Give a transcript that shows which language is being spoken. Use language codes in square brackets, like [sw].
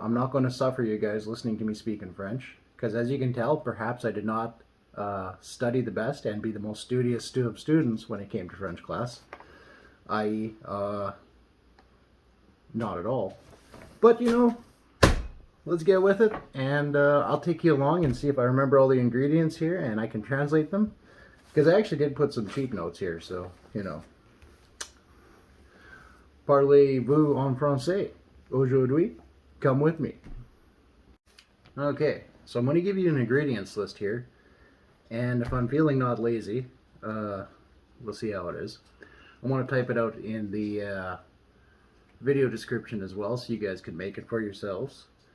[en] I'm not going to suffer you guys listening to me speak in French, because as you can tell, perhaps I did not study the best and be the most studious of students when it came to French class, i.e. Not at all. But you know, let's get with it, and I'll take you along and see if I remember all the ingredients here and I can translate them, because I actually did put some cheat notes here, so you know. [fr] Parlez-vous en français? Aujourd'hui? [en] Come with me. Okay, so I'm going to give you an ingredients list here, and if I'm feeling not lazy, we'll see how it is. I want to type it out in the video description as well, so you guys can make it for yourselves.